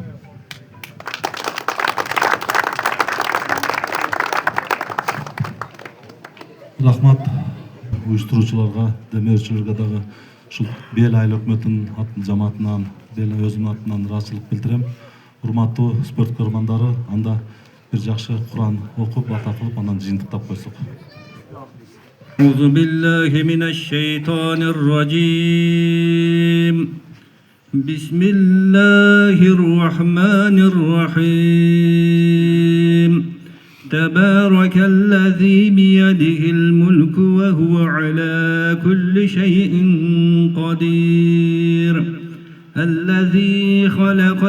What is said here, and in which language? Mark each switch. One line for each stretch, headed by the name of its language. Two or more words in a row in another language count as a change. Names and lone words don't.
Kyrgyz: Рахмат уюштуруучуларга, демөөрчүлөргө дагы ушул Бел айыл өкмөтүнүн жамаатынан, өзүмдүн атынан ыраазычылык билдирем. Урматтуу спорт көрмандары, анда бир жакшы Куран окуп, бата кылып, андан жыйынтыктап койсок.
Arabic: أعوذ بالله من الشيطان الرجيم بسم الله الرحمن الرحيم تبارك الذي بيده الملك وهو على كل شيء قدير الذي خلق